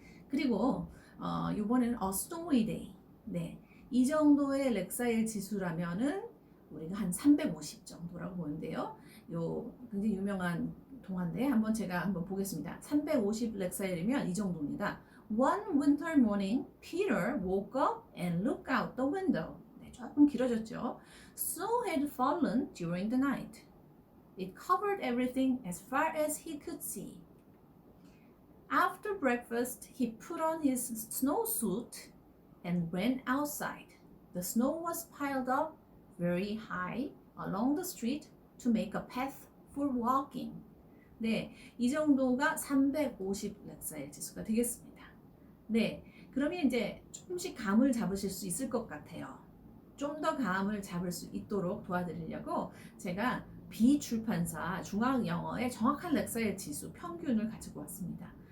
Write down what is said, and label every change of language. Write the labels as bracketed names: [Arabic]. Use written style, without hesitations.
[Korean] 그리고 이번에는 스노우이 데이. 네, 이 정도의 렉사일 지수라면은 우리가 한 350 정도라고 보는데요. 요 굉장히 유명한 동화인데 제가 한번 보겠습니다. 350 렉사일이면 이 정도입니다. [English] One winter morning, Peter woke up and looked out the window. [Korean] 네, 조금 길어졌죠. [English] Snow had fallen during the night. It covered everything as far as he could see. After breakfast, he put on his snowsuit and ran outside. The snow was piled up very high along the street to make a path for walking. [Korean] 네, 이 정도가 350 렉사일 지수가 되겠습니다. 네, 그러면 이제 조금씩 감을 잡으실 수 있을 것 같아요. 좀 더 감을 잡을 수 있도록 도와드리려고 제가 비출판사 중앙영어의 정확한 렉사일 지수 평균을 가지고 왔습니다.